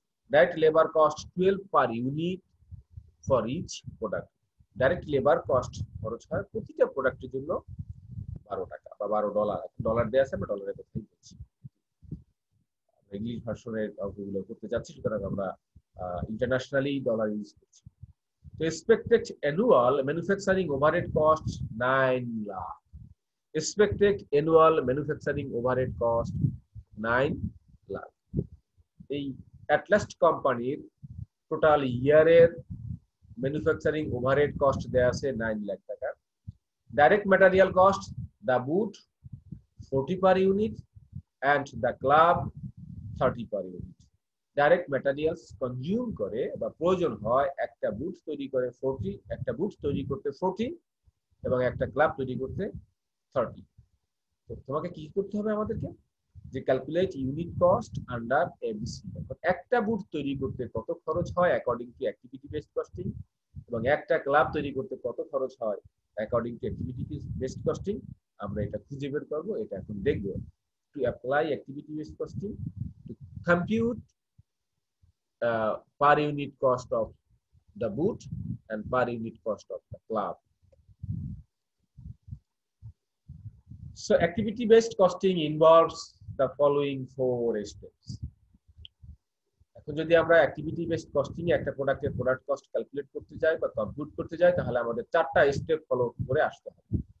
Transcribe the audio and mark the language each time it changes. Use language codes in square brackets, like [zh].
[en] Direct labor cost 12 per unit for each product. [bn] Direct labor cost খরচ হয় প্রতিটা প্রোডাক্টের জন্য 12 টাকা বা $12। ডলার দেয়া আছে, আমরা ডলারে কথাই বলছি, ইংলিশ ভার্সনের অঙ্কগুলো করতে যাচ্ছি, সুতরাং আমরা [en] internationally dollar use [bn] করছি। [en] তো expected annual manufacturing overhead cost 9 lakh. Expected annual manufacturing overhead cost 9 lakh. [bn] এই Atlas কোম্পানির টোটাল ইয়ারের ম্যানুফ্যাকচারিং ওভারহেড কস্ট দেয়া আছে 9 লাখ টাকা। [en] Direct material cost, the boot 40 per unit and the club 30 per unit. [bn] Direct materials consume করে বা প্রয়োজন হয় একটা বুট তৈরি করে 40, একটা বুট তৈরি করতে 40 এবং একটা ক্লাব তৈরি করতে 30। তো তোমাকে কি করতে হবে আমাদেরকে, যে [en] Calculate unit cost under ABC. [bn] একটা বুট তৈরি করতে কত খরচ হয় according to activity based costing, এবং একটা ক্লাব তৈরি করতে কত খরচ হয় according to activity based costing, আমরা এটা খুঁজে বের করব। এটা এখন দেখব। [en] To apply activity based costing, to compute per unit cost of the boot and per unit cost of the club. So activity based costing involves the following 4 steps. [bn] এখন যদি আমরা অ্যাক্টিভিটি বেসড কস্টিং এ একটা প্রোডাক্টের product cost calculate করতে যাই বা compute করতে যাই, তাহলে আমাদের 4টা স্টেপ ফলো করে আসতে হবে।